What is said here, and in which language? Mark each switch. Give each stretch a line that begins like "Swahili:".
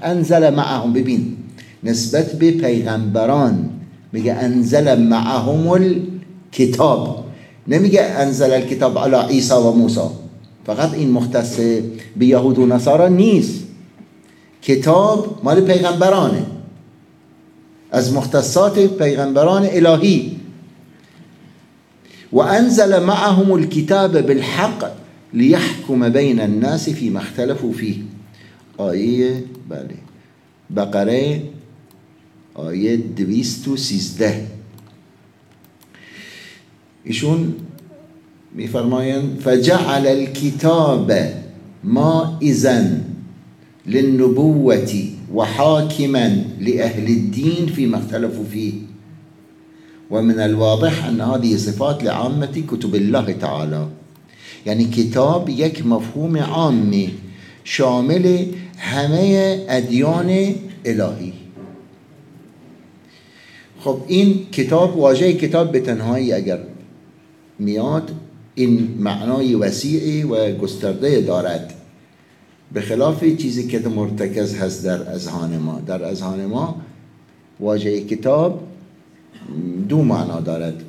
Arabic: انزل معهم،
Persian: ببین نسبت به پیغمبران میگه
Arabic: انزل معهم الكتاب،
Persian: نمیگه
Arabic: انزل الكتاب على عیسی و موسی.
Persian: فقط این مختص به یهود و نصارا نیست، کتاب مال پیغمبرانه، از مختصات پیغمبران الهی.
Arabic: و انزل معهم الكتاب بالحق ليحكم بين الناس فيما اختلفوا فيه.
Persian: آیه بله، بقره آیه 213. ایشون میفرمایند
Arabic: فجعل الكتاب ما اذن للنبوة وحاكما لأهل الدين فيما اختلفوا فيه. ومن الواضح أن هذه صفات لعامة كتب الله تعالى، يعني
Persian: كتاب يك مفهوم عامي شامل همه أديان إلهي. خب این کتاب، واژه کتاب به تنهایی اگر میاد این معنای وسیعی و گسترده دارد، به خلاف چیزی که مرتکز هست در اذهان ما. در اذهان ما واژه کتاب دو معنا دارد.